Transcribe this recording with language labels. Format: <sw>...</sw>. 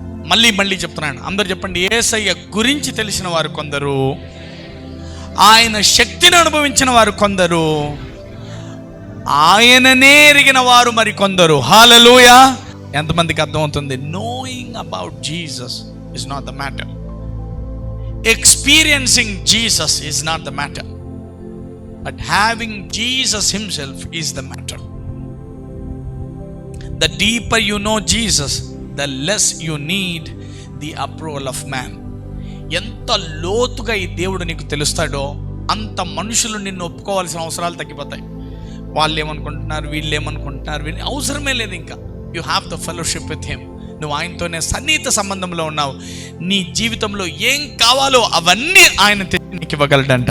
<te>మళ్ళీ చెప్తున్నాను, అందరు చెప్పండి. యేసయ్య గురించి తెలిసిన వారు కొందరు, ఆయన శక్తిని అనుభవించిన వారు కొందరు, ఆయననే ఎరిగిన వారు మరి కొందరు. హల్లెలూయా. ఎంతమందికి అర్థమవుతుంది?</te> <en>Knowing about Jesus is not the matter. experiencing Jesus is not the matter, but having Jesus himself is the matter. The deeper you know Jesus, the less you need the approval of man.</en> <te>ఎంత లోతుగా ఈ దేవుడు నీకు తెలుస్తాడో అంత మనుషులు నిన్ను ఒప్పుకోవాల్సిన అవసరాలు తగ్గిపోతాయి. వాళ్ళు ఏమనుకుంటున్నారు, వీళ్ళు ఏమనుకుంటున్నారు, వీళ్ళు అవసరమే లేదు. ఇంకా</te> <en>You have the fellowship with him.</en> <te>నువ్వు ఆయనతోనే సన్నిహిత సంబంధంలో ఉన్నావు. నీ జీవితంలో ఏం కావాలో అవన్నీ ఆయన నీకు ఇవ్వగలడంట.</te>